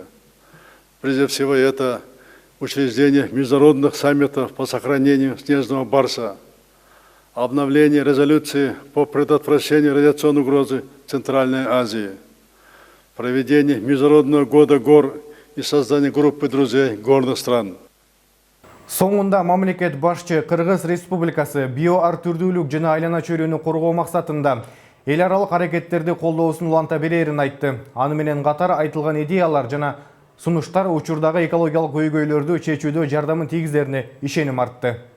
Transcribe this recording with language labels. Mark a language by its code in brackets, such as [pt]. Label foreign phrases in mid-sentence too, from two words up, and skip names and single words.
[ru] Прежде всего, это учреждение международных саммитов по сохранению снежного барса, обновление резолюции по предотвращению радиационной угрозы в Центральной Азии, проведение Международного года гор и создание группы друзей горных стран. [ky] Соңында мамлекет башчы Кыргыз Республикасы биоар түрдүүлүк жана айлана чөйрөнү коргоо максатында эл аралык аракеттерди колдоосун уланта берерин айтты. Аны менен катар айтылган идеялар жана сунуштар учурдагы экологиялык көйгөйлөрдү чечүүдө жардамын тийгизерине ишеним артты.